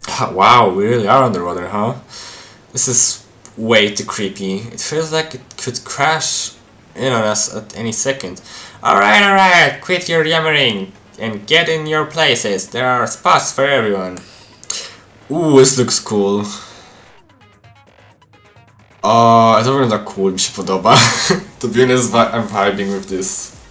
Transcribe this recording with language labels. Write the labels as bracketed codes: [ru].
[en] Wow, we really are underwater, huh? This is way too creepy. It feels like it could crash in on us at any second. Alright, quit your yammering and get in your places. There are spots for everyone. Ooh, this looks cool. [pl] To wygląda cool, mi się podoba. [en] To be honest, I'm vibing with this.